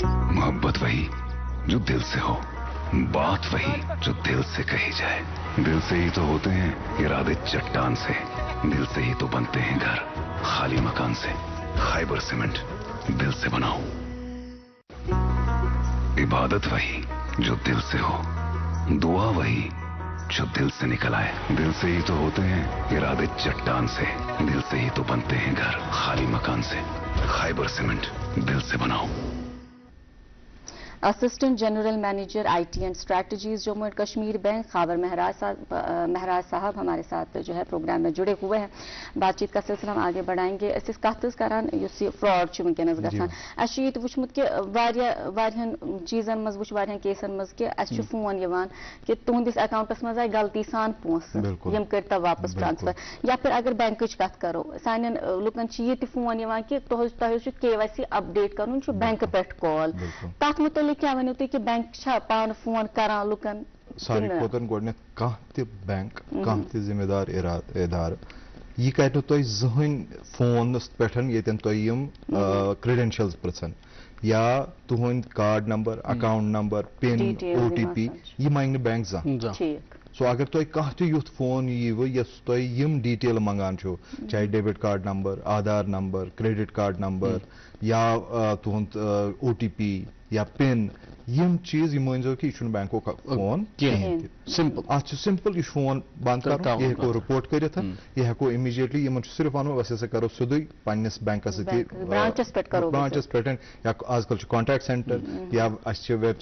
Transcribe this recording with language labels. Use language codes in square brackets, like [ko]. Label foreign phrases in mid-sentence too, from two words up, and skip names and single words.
[ur] محبت وہی جو دل سے ہو بات وہی جو دل سے کہی جائے دل سے ہی تو ہوتے ہیں ارادے چٹان سے دل سے ہی تو بنتے ہیں گھر خالی مکان سے خیبر سیمنٹ دل سے بناؤ عبادت وہی جو دل سے ہو دعا وہی جو دل سے نکل آئے دل سے ہی تو ہوتے ہیں ارادے چٹان سے دل سے ہی تو بنتے ہیں گھر خالی مکان سے خیبر سیمنٹ دل سے بناؤ [en] Assistant General Manager IT and Strategies Jammu and Kashmir Bank [ur] خاور مہراج صاحب ہمارے ساتھ جو ہے پروگرام میں جڑے ہوئے ہیں بات چیت کا سلسلہ ہم آگے بڑھائیں گے [ks] اس کت کران یس یہ فراڈ ونکس گژھان اس یہ وچمت کہ واریاہن چیزن مز وچ واریاہن کیسن مز کہ اس فون یوان کہ تہندس اکاؤنٹس مز آئی غلطی سان پونسہ یم کرتا واپس ٹرانسفر [ur] یا پھر [ks] اگر بینکچ کت کرو سانن لکن یہ فون یوان کہ تہ [en] KYC update [ks] کرن بینک پہ کال تک متعلق کیا ونو تھی کہ بینک پان فون کران لکن ساری کھوتن گۄڈٕنیتھ کانٛہہ تہِ بینک کانٛہہ تہِ ذمہٕ دار ادارٕ یہِ کرِ نہٕ تۄہہِ زٕہٕنۍ فونس پٮ۪ٹھ ییٚتٮ۪ن تۄہہِ یِم کرٛیڈینشلز پرٛژھن یا تُہنٛد [en] card number account number PIN OTP [ks] یہِ منٛگہِ نہٕ بینک زانٛہہ سو اگر تۄہہِ کانٛہہ تہِ یُتھ فون ییٖوٕ یۄس تۄہہِ یِم ڈیٹیل منٛگان چھُو چاہے [en] debit card number Aadhaar number credit card number [ks] یا تُہنٛد OTP یا پِن یم چیز یہ مٲنزو کہ یہ چھُنہٕ بینکُک فون کِہیٖنۍ تہِ سمپل اتھ چھُ سمپل یہ فون بند کرُن یہ ہیٚکو رِپورٹ کٔرِتھ یہ ہیٚکو امیٖڈیٹلی یمن چھُ صرف ونُن أسۍ ہسا کرو سیودُے پننس بینکس سۭتۍ برانچس پٮ۪ٹھ یا آز کل چھُ [en] contact center [ks] یا اسہِ چھِ ویب